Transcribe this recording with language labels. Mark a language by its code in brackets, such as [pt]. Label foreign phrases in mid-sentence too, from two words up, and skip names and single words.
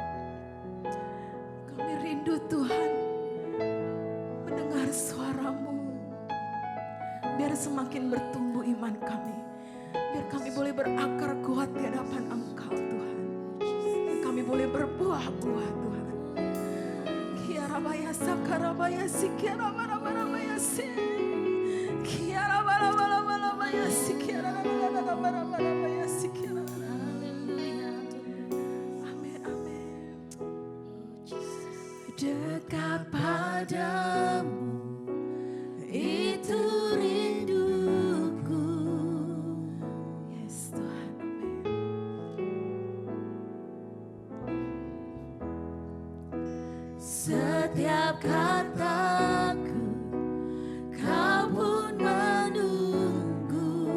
[id] Kami rindu Tuhan, mendengar suara-Mu. Biar semakin bertumbuh iman kami. Biar kami boleh berakar kuat di hadapan Engkau Tuhan. Biar kami boleh berbuah-buah Tuhan. Kiarabaya sakarabaya si kiarabarabaya si. Kiarabarabaya si kiarabarabaya si Amin, amin. Dekat padamu itu rinduku. Yes Tuhan, amin. Setiap kataku kau pun menunggu.